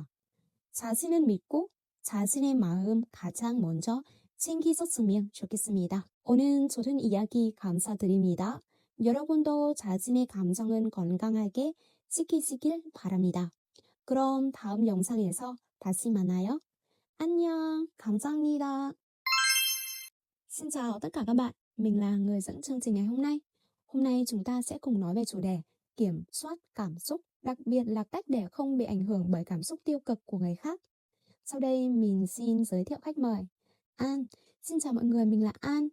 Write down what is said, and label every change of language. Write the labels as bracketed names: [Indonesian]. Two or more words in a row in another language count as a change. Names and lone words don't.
[Korean] 자신을 믿고 자신의 마음 가장 먼저 챙기셨으면 좋겠습니다. 오늘 좋은 이야기 감사드립니다. 여러분도 자신의 감정은 건강하게 지키시길 바랍니다. 그럼 다음 영상에서 다시 만나요. 안녕, 감사합니다. [Vietnamese] Xin chào tất cả các bạn, mình là người dẫn chương trình ngày hôm nay. Hôm nay chúng ta sẽ cùng nói về chủ đề kiểm soát cảm xúc, đặc biệt là cách để không bị ảnh hưởng bởi cảm xúc tiêu cực của người khác. Sau đây mình xin giới thiệu khách mời. An, xin chào mọi người, mình là An.